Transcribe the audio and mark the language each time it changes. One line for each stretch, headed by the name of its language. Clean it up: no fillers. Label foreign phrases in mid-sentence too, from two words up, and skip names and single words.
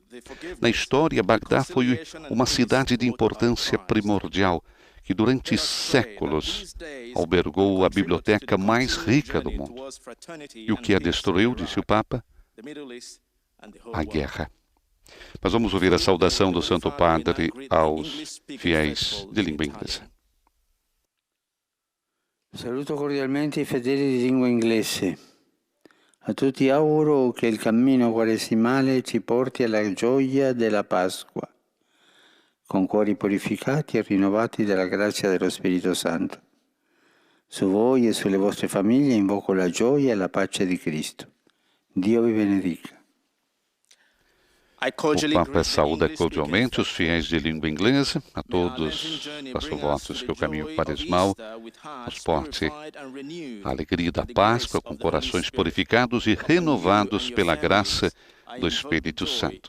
Portuguese: Na história, Bagdá foi uma cidade de importância primordial, que durante séculos albergou a biblioteca mais rica do mundo. E o que a destruiu, disse o Papa? A guerra. Mas vamos ouvir a saudação do Santo Padre aos fiéis de língua inglesa.
Italian: Saluto cordialmente i fedeli di lingua inglese. A tutti auguro che il cammino quaresimale ci porti alla gioia della Pasqua, con cuori purificati e rinnovati dalla grazia dello Spirito Santo. Su voi e sulle vostre famiglie invoco la gioia e la pace di Cristo. Dio vi benedica.
Portuguese: O Papa saúda cordialmente os fiéis de língua inglesa, a todos faço votos que o caminho quaresmal nos porte a alegria da Páscoa com corações purificados e renovados pela graça do Espírito Santo.